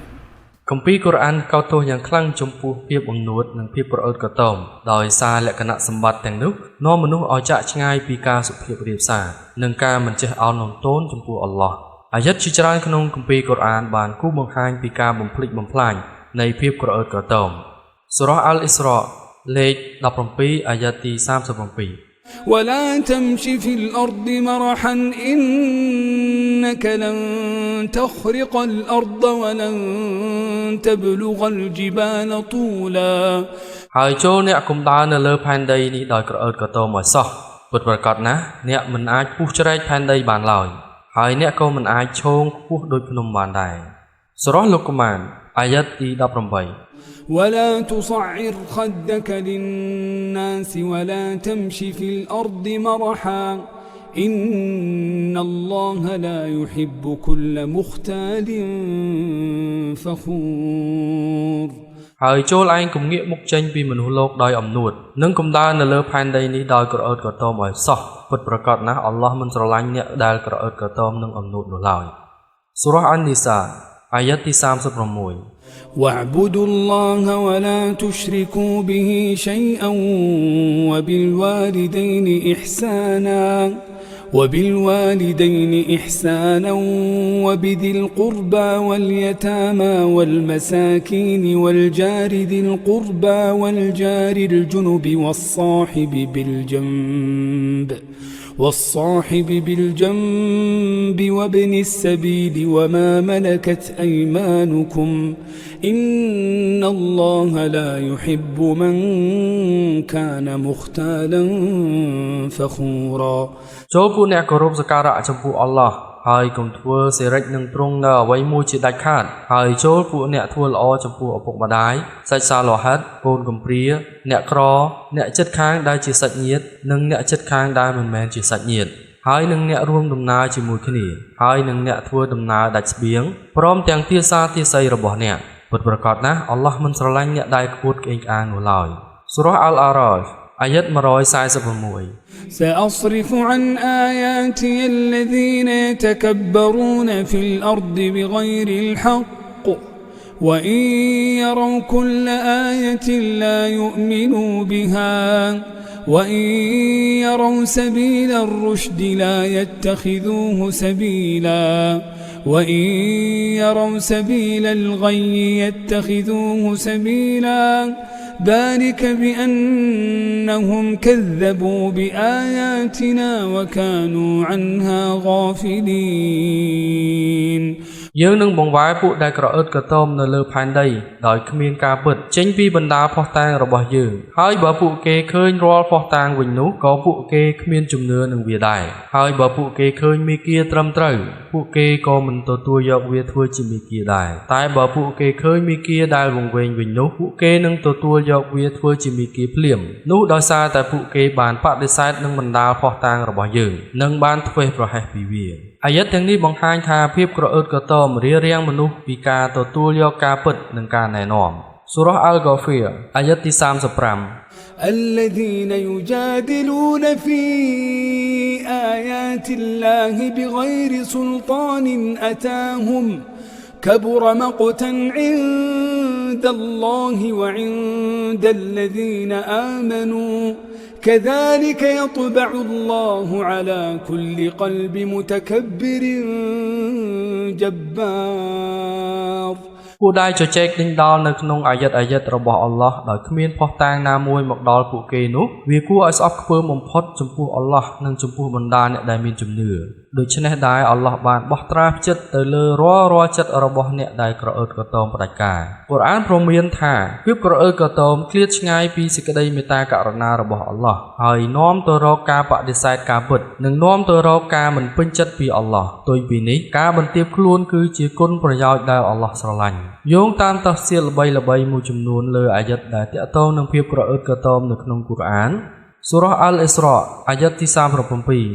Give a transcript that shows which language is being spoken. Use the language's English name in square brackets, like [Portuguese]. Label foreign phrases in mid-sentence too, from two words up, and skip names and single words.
[Khmer] គម្ពីរកូរ៉ានកោតទោសយ៉ាងខ្លាំងចំពោះភាពអំនួតនិងភាពក្រអឺតក្រទមដោយសារលក្ខណៈសម្បត្តិទាំងនោះនាំមនុស្សឲ្យចាកឆ្ងាយពីការសុភាពរាបសារនិងការមិនចេះឱនលំទោនចំពោះអល់ឡោះអាយ៉ាតជាច្រើនក្នុងគម្ពីរកូរ៉ានបានគូបង្ហាញពីការបំភ្លេចបំផ្លាញនៃភាពក្រអឺតក្រទមសូរ៉ាអល់អ៊ីស្រ៉ាលេខ17អាយ៉ាតទី37 [Arabic] ولا تمش في الأرض مرحا إنك لن تخرق الأرض ولن تبلغ الجبال طولا [Khmer] ហើយចូលអ្នកកុំដើរនៅលើផែនដីនេះដោយក្រអឺតក្រទមឲ្យសោះពិតប្រាកដណាស់អ្នកមិនអាចពុះជ្រែកផែនដីបានឡើយហើយអ្នកក៏មិនអាចឈោងខ្ពស់ដូចភ្នំបានដែរសូរ៉ាលុកម៉ានអាយ៉ាតទី18 [Arabic] ولا تصعر خدك للناس ولا تمشي في الأرض مرحا إن الله لا يحب كل مختال فخور [Khmer] ហើយចូល ឯងកុំងាកមុខចេញពីមនុស្សលោកដោយអំនួតនិងកុំដើរនៅលើផែនដីនេះដោយក្រអឺតក្រទមឲ្យសោះពិតប្រាកដណាស់អល់ឡោះមិនស្រឡាញ់អ្នកដែលក្រអឺតក្រទមនិងអំនួតនោះឡើយសូរ៉ាអាននីសាអាយ៉ាតទី36 [Arabic] واعبدوا الله ولا تشركوا به شيئا وبالوالدين إحسانا وبذي القربى واليتامى والمساكين والجار ذي القربى والجار الجنب والصاحب بالجنب وابن السبيل وما ملكت أيمانكم إن الله لا يحب من كان مختالا فخورا [Khmer] ចូលពួកអ្នកគោរពសក្ការៈចំពោះអល់ឡោះហើយកុំធ្វើសេរីនឹងទ្រង់នៅអ្វីមួយជាដាច់ខាតហើយចូលពួកអ្នកធ្វើល្អចំពោះឪពុកម្ដាយសាច់សាឡោហាត់កូនកំព្រាអ្នកក្រអ្នកជិតខាងដែលជាសាច់ញាតិនិងអ្នកជិតខាងដែលមិនមែនជាសាច់ញាតិហើយនឹងអ្នករួមដំណើរជាមួយគ្នាហើយនឹងអ្នកធ្វើដំណើរដាច់ស្បៀងព្រមទាំងទាសាទាស័យរបស់អ្នកពិតប្រាកដណាស់អល់ឡោះមិនស្រឡាញ់អ្នកដែលខ្ពត់ក្អេងក្អាងនោះឡើយសូរ៉ាអល់អារ៉ាហ្វអាយ៉ាត146 [Arabic] سأصرف عن آياتي الذين يتكبرون في الأرض بغير الحق وإن يروا كل آية لا يؤمنوا بها وإن يروا سبيل الرشد لا يتخذوه سبيلا وإن يروا سبيل الغي يتخذوه سبيلا ذلك بأنهم كذبوا بآياتنا وكانوا عنها غافلين [Khmer] យើងនឹងបង្វែរពួកដែលក្រអឺតក្រទមនៅលើផែនដីដោយគ្មានការពិតចេញពីបណ្ដាភស្តុតាងរបស់យើងហើយបើពួកគេឃើញរាល់ភស្តុតាងវិញនោះ ក៏ពួកគេគ្មានជំនឿនឹងវាដែរហើយបើពួកគេឃើញមេគាត្រឹមត្រូវពួកគេក៏មិនទទួលយកវាធ្វើជាមេគាដែរតែបើពួកគេឃើញមេគាដែលវង្វេងវិញនោះពួកគេនឹងទទួលយកវាធ្វើជាមេគាភ្លាមនោះដោយសារតែពួកគេបានបដិសេធនឹងបណ្ដាភស្តុតាងរបស់យើងនិងបានធ្វេសប្រហែសពីវាអាយ៉ាតទាំងនេះបង្ហាញថាភាពក្រអឺតក្រទមរារាំងមនុស្សពីការទទួលយកការពិតនិងការណែនាំសូរ៉ាអល់ហ្គាហ្វៀរអាយ៉ាតទី35 [Arabic] الذين يجادلون في آيات الله بغير سلطان أتاهم كبر مقتا عند الله وعند الذين آمنوا كذلك يطبع الله على كل قلب متكبر جبار [Khmer] ពួកដែលជជែកដេញដោលនៅក្នុងអាយ៉ាតរបស់អល់ឡោះដោយគ្មានភស្តុតាងណាមួយមកដល់ពួកគេនោះវាគួរឲ្យស្អប់ខ្ពើមបំផុតចំពោះអល់ឡោះ និងចំពោះបណ្ដាអ្នកដែលមានជំនឿដូច្នេះដែរអល់ឡោះបានបោះត្រាផ្ចិតទៅលើរាល់ចិត្តរបស់អ្នកដែល ក្រអឺតក្រទមផ្ដាច់ការកូរ៉ានព្រមានថាភាពក្រអឺតក្រទមឃ្លាតឆ្ងាយពីសេចក្តីមេត្តាករុណារបស់អល់ឡោះហើយនាំទៅរកការបដិសេធការពិតនិងនាំទៅរកការមិនពេញចិត្តពីអល់ឡោះផ្ទុយពីនេះការបន្ទាបខ្លួនគឺជាគុណប្រយោជន៍ដែលអល់ឡោះស្រឡាញ់យោងតាមតាហ្សៀរល្បីៗមួយចំនួនលើអាយ៉ាតដែលទាក់ទងនឹងភាពក្រអឺតក្រទមនៅក្នុងកូរ៉ានសូរ៉ាអល់អ៊ីស្រ៉ាអាយ៉ាតទី37